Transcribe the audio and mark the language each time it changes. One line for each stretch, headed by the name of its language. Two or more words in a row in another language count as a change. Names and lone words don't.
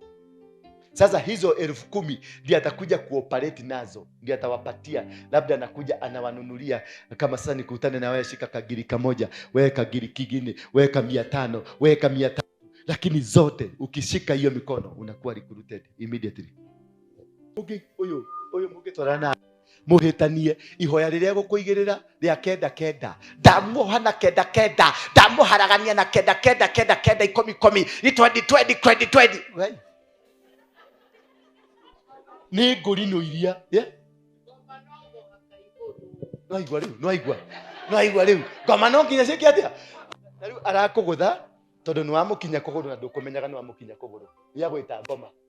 Swahili: Sasa hizo 10,000 ndio atakuja kuoperate nazo, ndio atawapatia. Labda anakuja anawanunulia, kama sasa nikutane na wewe, shika kagiri kamoja, wewe kagiri kingine, weka 500, weka 300, lakini zote ukishika hiyo mikono unakuwa
English: recruited immediately.
Kikuyu: Uyu mugitwarana muhitanie ihoya riria gukuigirira ria kenda ndamuhana kenda ndamuharagania na kenda 10 ni 20 ni ngurino iria no aigua riu ngoma no nginya cikia atia na riu arakugutha tondu ni wamukinya kuguru na ndukumenyaga ni wamukinya kuguru ya gwita ngoma.